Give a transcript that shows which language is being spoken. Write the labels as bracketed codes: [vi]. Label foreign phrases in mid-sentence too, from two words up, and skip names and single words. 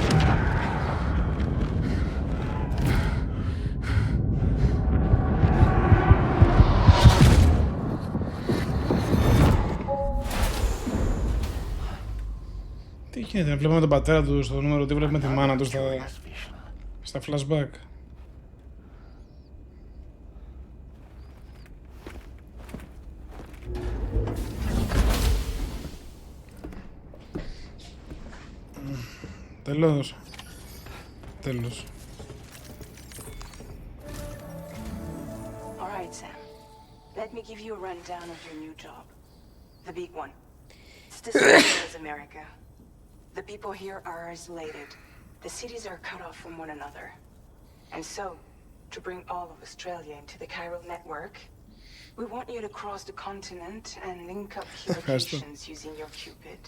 [el] Τι γίνεται, βλέπουμε τον πατέρα του στο νούμερο, τι βλέπουμε τη μάνα του στα flashback. Τέλος. Τέλος. [en] All right, Sam. Let me give you a rundown of your new job. The big one. It's the same as America. The people here are isolated. The cities are cut off from one another. And so, to bring all of Australia into the chiral network, we want you to cross the continent and link up key locations using your Cupid.